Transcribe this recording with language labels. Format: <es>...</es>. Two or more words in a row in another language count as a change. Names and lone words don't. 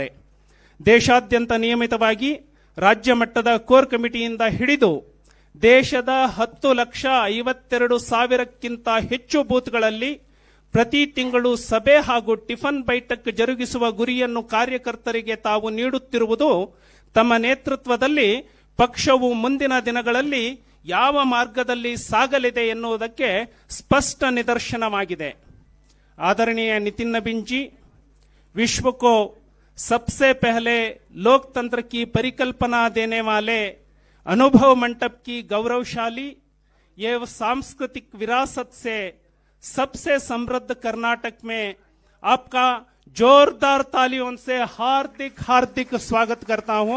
<kn>ದೇಶಾದ್ಯಂತ ನಿಯಮಿತವಾಗಿ ರಾಜ್ಯ ಮಟ್ಟದ ಕೋರ್ ಕಮಿಟಿಯಿಂದ ಹಿಡಿದು ದೇಶದ 10,52,000ಕ್ಕಿಂತ ಹೆಚ್ಚು ಬೂತ್ಗಳಲ್ಲಿ ಪ್ರತಿ ತಿಂಗಳು ಸಭೆ ಹಾಗೂ ಟಿಫನ್ ಬೈಠಕ್ ಜರುಗಿಸುವ ಗುರಿಯನ್ನು ಕಾರ್ಯಕರ್ತರಿಗೆ ತಾವು ನೀಡುತ್ತಿರುವುದು ತಮ್ಮ ನೇತೃತ್ವದಲ್ಲಿ ಪಕ್ಷವು ಮುಂದಿನ ದಿನಗಳಲ್ಲಿ ಯಾವ ಮಾರ್ಗದಲ್ಲಿ ಸಾಗಲಿದೆ ಎನ್ನುವುದಕ್ಕೆ ಸ್ಪಷ್ಟ ನಿದರ್ಶನವಾಗಿದೆ.</kn> <hi>आदरणीय नितिन नबीन जी, विश्व को सबसे पहले लोकतंत्र की परिकल्पना देने वाले अनुभव मंडप की गौरवशाली एवं सांस्कृतिक विरासत से सबसे समृद्ध कर्नाटक में आपका जोरदार तालियों से हार्दिक हार्दिक स्वागत करता हूं.</hi>